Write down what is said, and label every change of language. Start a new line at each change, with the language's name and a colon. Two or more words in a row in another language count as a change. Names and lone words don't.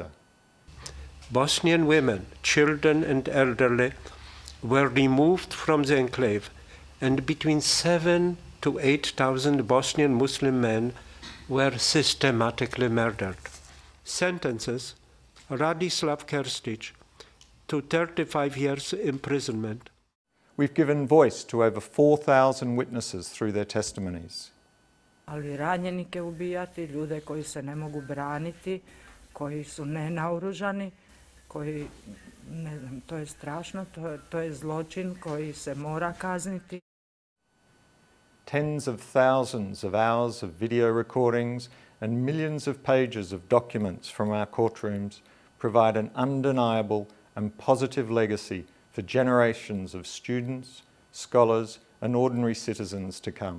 English: Bosnian women, children and elderly were removed from the enclave, and between 7,000 to 8,000 Bosnian Muslim men were systematically murdered. Sentences: Radislav Krstic to 35 years imprisonment. We've given voice to over 4,000 witnesses through their testimonies.
Bosnian: Ali ranjenike ubijati, ljude koji se ne mogu braniti, koji su nenaoružani, koji, ne znam, to je strašno, to je zločin koji se mora kazniti.
English: Tens of thousands of hours of video recordings and millions of pages of documents from our courtrooms provide an undeniable and positive legacy for generations of students, scholars and ordinary citizens to come.